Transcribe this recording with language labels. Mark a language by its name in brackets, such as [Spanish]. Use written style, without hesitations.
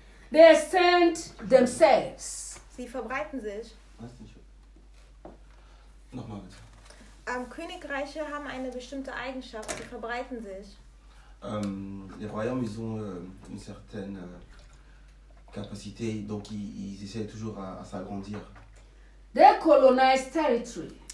[English] They extend themselves. [German] Sie verbreiten sich. Nochmal bitte. Königreiche haben eine bestimmte Eigenschaft, sie verbreiten sich. [French] Les royaumes, ils ont une certaine capacité, donc ils essaient toujours à s'agrandir. [English] They colonize territory.